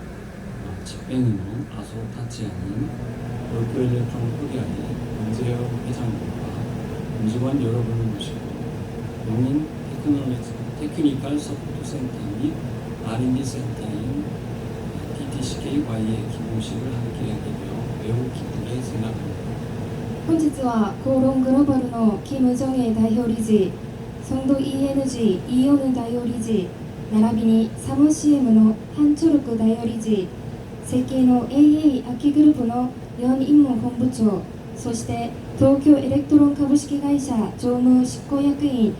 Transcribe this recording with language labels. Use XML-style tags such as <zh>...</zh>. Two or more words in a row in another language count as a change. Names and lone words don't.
<ko>집행임원 아소 타치야님, 도쿄 일렉트론 코리아의 문재영 회장님과 임직원 여러분을 모시고 용인 테크니컬 서포트 센터 및 R&D 센터인 TTCKY의 기본식을 함께하게 되어 매우 기쁘게 생각합니다.</ko> <ja>本日はコーロングローバルのキム・ジョンエ代表理事、ソンド ENG イオヌ代表理事、並びにサム CM のハンチョルク代表理事、設計の AA 秋グループのヨン・インモン本部長、そして東京エレクトロン株式会社常務執行役員</ja>